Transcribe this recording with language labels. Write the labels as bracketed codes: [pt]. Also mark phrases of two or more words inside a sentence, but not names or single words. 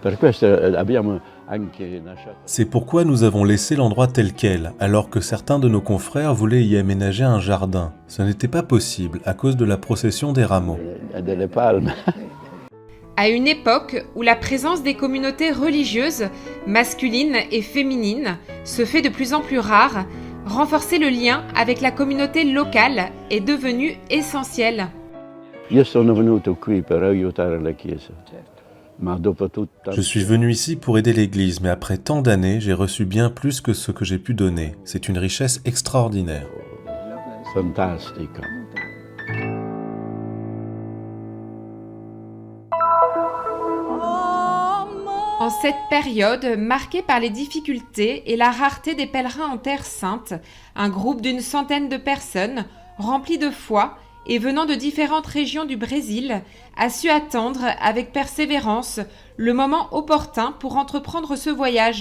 [it] Per questo abbiamo anche lasciato. [fr] C'est pourquoi nous avons laissé l'endroit tel quel, alors que certains de nos confrères voulaient y aménager un jardin. Ce n'était pas possible à cause de la procession des rameaux. [it] Delle palme. [fr] À une époque où la présence des communautés religieuses, masculines et féminines, se fait de plus en plus rare, renforcer le lien avec la communauté locale est devenu essentiel. [it] Io sono venuto qui per aiutare la Chiesa. Ma dopo tutta... [fr] Je suis venu ici pour aider l'Église, mais après tant d'années, j'ai reçu bien plus que ce que j'ai pu donner. C'est une richesse extraordinaire. [it] Fantastico. [fr] En cette période marquée par les difficultés et la rareté des pèlerins en Terre Sainte, un groupe d'une centaine de personnes, remplis de foi et venant de différentes régions du Brésil, a su attendre avec persévérance le moment opportun pour entreprendre ce voyage.